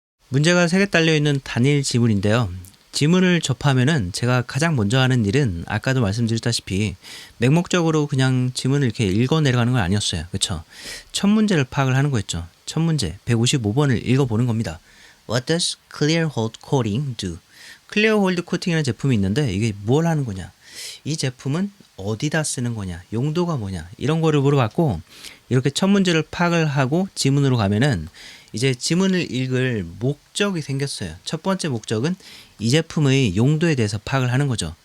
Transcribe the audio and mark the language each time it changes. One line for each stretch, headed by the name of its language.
Korean: 문제가 3개 딸려있는 단일 지문인데요. 지문을 접하면은 제가 가장 먼저 하는 일은 아까도 말씀드렸다시피 맹목적으로 그냥 지문을 이렇게 읽어 내려가는 건 아니었어요. 그쵸? 첫 문제를 파악을 하는 거였죠. 첫 문제 155번을 읽어보는 겁니다.
English: What does clear hold coating do?
Korean: 클리어 홀드 코팅이라는 제품이 있는데 이게 뭘 하는 거냐? 이 제품은 어디다 쓰는 거냐? 용도가 뭐냐? 이런 거를 물어봤고 이렇게 첫 문제를 파악을 하고 지문으로 가면은 이제 지문을 읽을 목적이 생겼어요. 첫 번째 목적은 이 제품의 용도에 대해서 파악을 하는 거죠.